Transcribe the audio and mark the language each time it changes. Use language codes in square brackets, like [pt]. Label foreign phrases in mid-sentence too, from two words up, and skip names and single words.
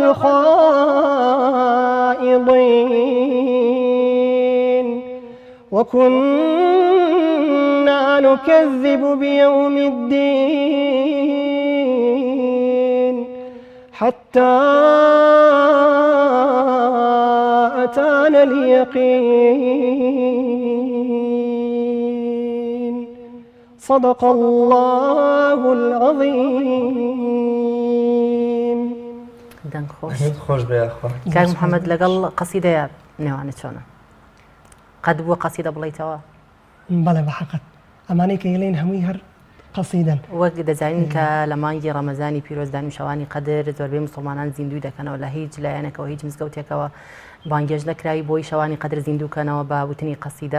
[ar] الخائضين وكنا نكذب بيوم الدين حتى أتانا اليقين صدق الله العظيم. [ckb] دەنگ خۆش خۆش بێخوا کاک محەممەد لەگەڵ قەسیدەیە نێوانت چۆنە قەت بووە قەسیدە بڵیتەوە بەڵێ بەحقت ئەمانەی کە یڵێن هەمووی هەر قەسیدەن وەک دەزانین کە لە مانگی ڕەمەزانی پیرۆزدان و شەوانی قەدر زۆربەی مسلمانان زیندوی دەکەنەوە لە هیچ لایەنەکەەوە هیچ مزگەوتێکەوە بانگێژ نەکراوی بۆی شەوانی قەدر زیندووکەنەوە بە وتنی قەسیدە